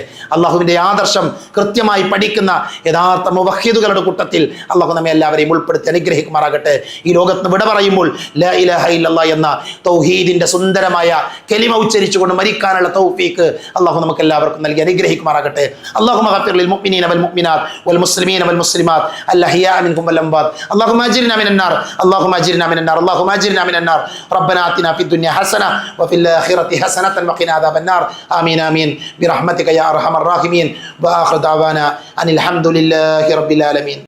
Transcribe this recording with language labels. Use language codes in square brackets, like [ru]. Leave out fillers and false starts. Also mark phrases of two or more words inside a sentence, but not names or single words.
[ml] അല്ലാഹുവിൻ്റെ ആദർശം കൃത്യമായി പഠിക്കുന്ന യഥാർത്ഥ മുവഹ്ഹിദുകളുടെ കൂട്ടത്തിൽ അല്ലാഹു നമ്മെ എല്ലാവരെയും ഉൾപ്പെടുത്തി അനുഗ്രഹിക്കുമാറാകട്ടെ. ഈ ലോകത്ത് വിട പറയുമ്പോൾ [ar] لا إله إلا الله [ml] എന്ന തൗഹീദിന്റെ സുന്ദരമായ കലിമ ഉച്ചരിച്ചുകൊണ്ട് മരിക്കാനുള്ള തൗഫീഖ് അല്ലാഹു നമുക്ക് എല്ലാവർക്കും നൽകി അനുഗ്രഹിക്കുമാറാകട്ടെ. [ar] اللهم اغفر للمؤمنين والمؤمنات والمسلمين والمسلمات الأحياء منكم والأموات اللهم أجرنا من النار اللهم أجرنا من النار اللهم أجرنا من النار ربنا آتنا في الدنيا حسنة وفي الآخرة حسنة وقنا عذاب النار آمين آمين برحمتك يا أرحم الراحمين وآخر دعوانا أن الحمد لله رب العالمين.